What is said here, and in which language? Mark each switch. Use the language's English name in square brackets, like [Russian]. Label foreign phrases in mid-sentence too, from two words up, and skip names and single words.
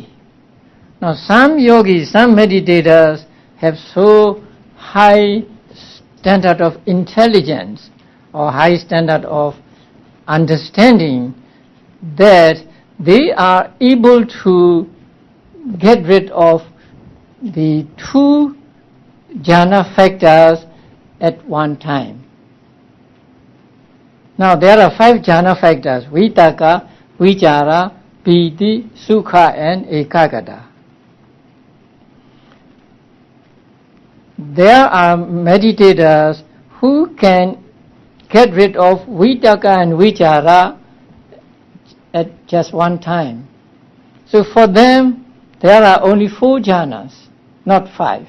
[English] Now some yogis, some meditators have so high standard of intelligence or high standard of understanding that they are able to get rid of the 2 jhana factors at one time. Now there are 5 jhana factors: [Pali] vitakka, vicāra, pīti, sukha, and ekaggatā. [English] There are meditators who can get rid of vitakka and vicāra at just one time. So for them, there are only 4 jhanas, not 5.